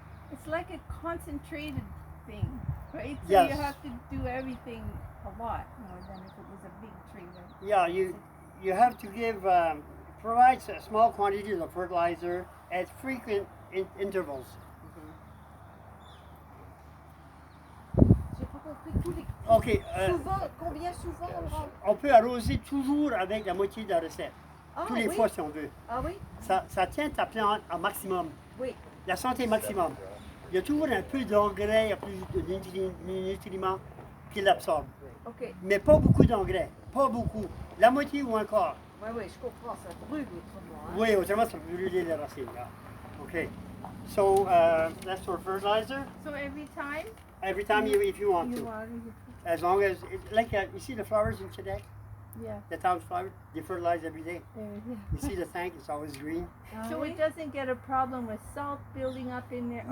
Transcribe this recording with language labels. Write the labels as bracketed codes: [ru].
[en] It's like a concentrated thing, right? So Yes. you have to do everything a lot more than if it was a big tree. Right? Yeah, you have to give provide small quantities of fertilizer at frequent intervals. [fr] J'ai pas compris tous les. Ok, Combien souvent on le rend? on peut arroser toujours avec la moitié de la recette. Ah Tous les oui. fois si on veut. Ah oui? Ça tient ta plante au maximum. Oui. La santé maximum. Il y a toujours un peu d'engrais, plus de nutriments qui l'absorbent. Ok. Mais pas beaucoup d'engrais. Pas beaucoup. La moitié ou encore. Oui, oui, je comprends. Ça brûle autrement. Hein? Oui, autrement ça peut brûler les racines. Là. OK. [en] So, that's for fertilizer. So every time Every time if you want you to. water, you As long as, like you see the flowers in Quebec? yeah. The town flowers, they fertilize every day. Yeah. You see the tank, it's always green. Ah So [fr] oui? [en] it doesn't get a problem with salt building up in there. or-